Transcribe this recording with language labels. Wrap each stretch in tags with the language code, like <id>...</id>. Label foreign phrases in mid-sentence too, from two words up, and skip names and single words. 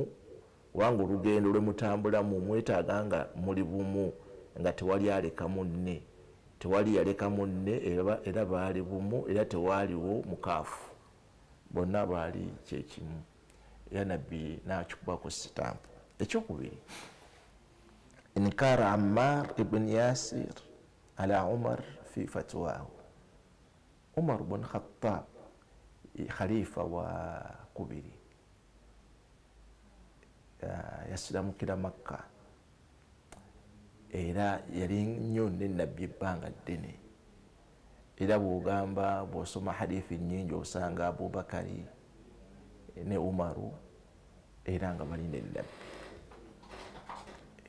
<lg>wanga olugendo lwe mutambulamu mwetaaga nga muli bumu nga tewali aleka munne tewali yaleka munne era baali bumu era tewaaliwo mukaafu bonna baali kyekimu. era nabbi nakikubako sitampu.</lg> <ar>ekyokubiri إنكار عمار بن ياسر على عمر في فتواه.</ar> <lg>Umar ibn Khattab khalifa wa kubiri yasiramukira Makka era yali nnyo ne nabbi ebbanga ddene. era bw'ogamba bw'osoma hadithi nnyingi osanga Abubakari ne Umaru era nga bali ne nabbi.</lg>